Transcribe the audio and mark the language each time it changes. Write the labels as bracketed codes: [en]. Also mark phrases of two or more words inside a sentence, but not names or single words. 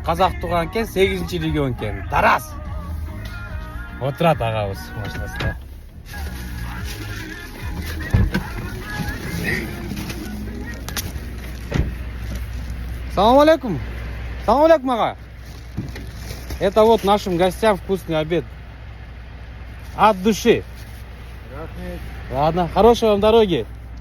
[ky] Казак тууган экен, 8-чи регион экен. Тарас. Отурат агабыз машинасында. Салам алейкум. Салам алейкум, ага. [ru] Это вот нашим гостям вкусный обед. От души. Ладно, хорошей вам дороги.